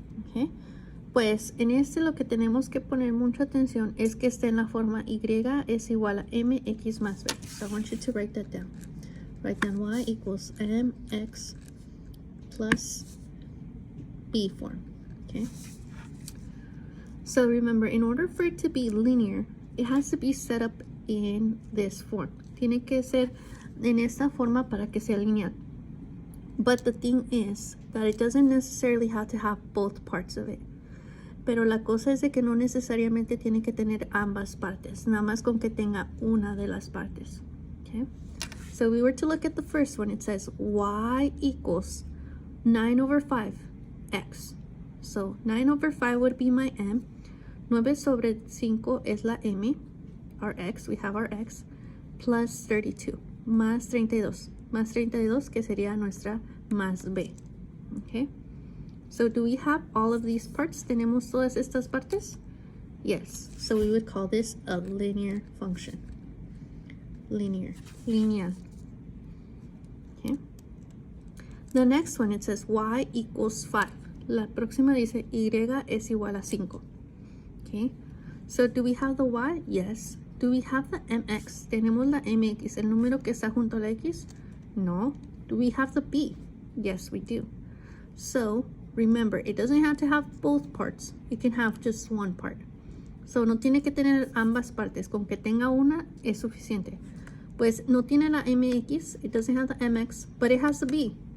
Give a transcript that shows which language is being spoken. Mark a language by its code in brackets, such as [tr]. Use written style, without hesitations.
[es] Okay, pues en este lo que tenemos que poner mucha atención es que esté en la forma y es igual a mx más b. [en] So I want you to write that down. Write down y equals mx plus b form. Okay, so remember, in order for it to be linear, it has to be set up in this form. Tiene que ser en esta forma para que sea lineal. But the thing is that it doesn't necessarily have to have both parts of it. [es] Pero la cosa es de que no necesariamente tiene que tener ambas partes, nada más con que tenga una de las partes. [en] Okay? So we were to look at the first one. It says y equals 9 over 5 x. So 9 over 5 would be my m. [es] 9 sobre 5 es la m, [en] our x, we have our x, plus 32, [es] más 32, más 32 que sería nuestra más b. [en] Okay, so do we have all of these parts? [es] ¿Tenemos todas estas partes? [en] Yes, so we would call this a linear function. Linear, lineal. Okay, the next one, it says y equals 5. [es] La próxima dice y es igual a 5. [en] Okay, so do we have the y? Yes. Do we have the mx? [es] ¿Tenemos la mx, el número que está junto a la x? [en] No. Do we have the b? Yes, we do. So remember, it doesn't have to have both parts. It can have just one part. [es] So no tiene que tener ambas partes. Con que tenga una es suficiente. Pues no tiene la mx, [en] it doesn't have the mx, but [es] it has the b.